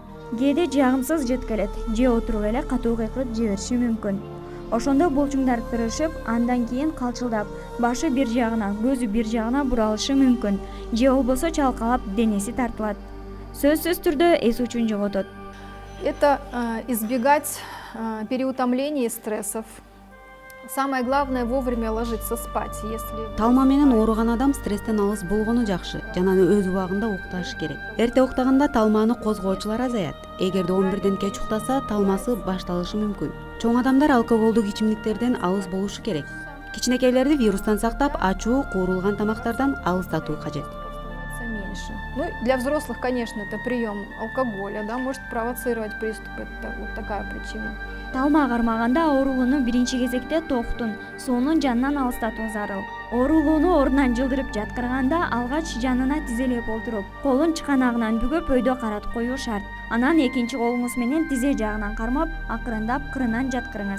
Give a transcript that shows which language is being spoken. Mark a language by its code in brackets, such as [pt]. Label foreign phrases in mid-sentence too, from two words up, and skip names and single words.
[ky] Кээде жагымсыз жеткилет, же отуруп эле катуу кыйкырып жибериши мүмкүн. Ошондо булчуңдар тырышып, андан кийин калчылдап, башы бир жагына, көзү бир жагына буралышы мүмкүн, же болбосо чалкалап денеси тартылат. Сөзсүз түрдө эс учун жоготот. [ru] Это избегать переутомления и стрессов. Самое главное вовремя ложиться спать, если... [ky] Талма менен ооруган адам стресстен алыс болгону жакшы жана өз убагында укташы керек. Эрте уктаганда талманы козгоочулар азаят. Эгерде 11ден кеч уктаса, талмасы башталышы мүмкүн. Чоң адамдар алкоголдук ичимдиктерден алыс болушу керек. Кичинекейлерди вирустан сактап, ачуу, куурулган тамактардан алыстатуу кажет. [ru] Меньше. Ну, для взрослых, конечно, это прием алкоголя, да, может провоцировать приступ. Это вот такая причина. [ky] Талма кармаганда оорулууну биринчи кезекте токтун, суунун жанынан алыстатуу зарыл. Оорулууну ордунан жылдырып жаткырганда алгач жанына тизелеп олтуруп, колун чыканагынан бүгөп өйдө каратып коюу шарт. Анан экинчи колуңуз менен тизе жагынан кармап, акырындап кырынан жаткырыңыз.